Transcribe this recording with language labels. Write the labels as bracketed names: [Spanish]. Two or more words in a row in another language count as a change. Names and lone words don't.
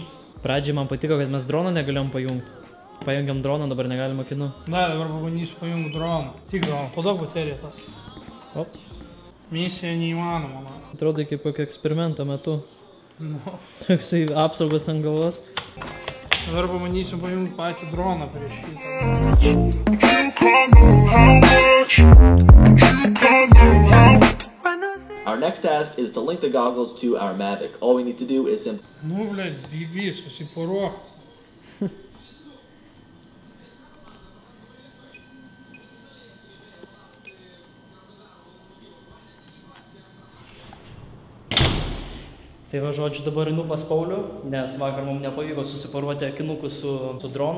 [Lithuanian] Pradžiai man patiko, kad mes droną negalėjom pajungti. Pajungiam droną, dabar negalim akinu. Na, dabar pabandysiu pajungti droną. Tik droną, po daug bateriją tą. Op. Misija neįmanoma, man. Atrodo, kaip kokio eksperimento metu. Nu. Toksai apsaugas ant galvos. Dabar pabandysiu pajungti patį droną prieš šitą. [English] Our next task is to link the goggles to our Mavic. All we need to do is simply... [Lithuanian] Nu, blet, bibis, susiporuok. Tai va, žodžiu, dabar einu pas Paulių, nes vakar mums nepavyko susiparuoti akinukus su dronu.